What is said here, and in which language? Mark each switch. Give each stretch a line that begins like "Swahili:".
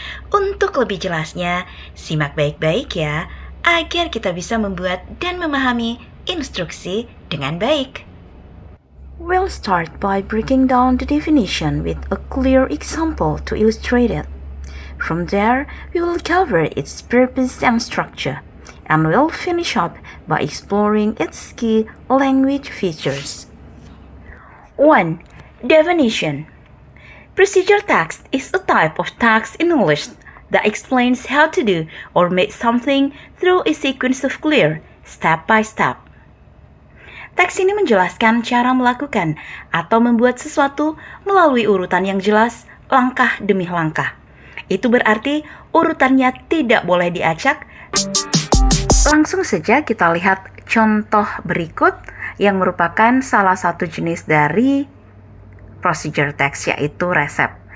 Indonesian: Untuk lebih jelasnya, simak baik-baik ya, agar kita bisa membuat dan memahami instruksi dengan baik.
English: We'll start by breaking down the definition with a clear example to illustrate it. From there, we will cover its purpose and structure, and we'll finish up by exploring its key language features. 1. Definition. Procedure text is a type of text in English that explains how to do or make something through a sequence of clear, step-by-step.
Indonesian: Teks ini menjelaskan cara melakukan atau membuat sesuatu melalui urutan yang jelas, langkah demi langkah. Itu berarti urutannya tidak boleh diacak. Langsung saja kita lihat contoh berikut yang merupakan salah satu jenis dari procedure text, yaitu resep.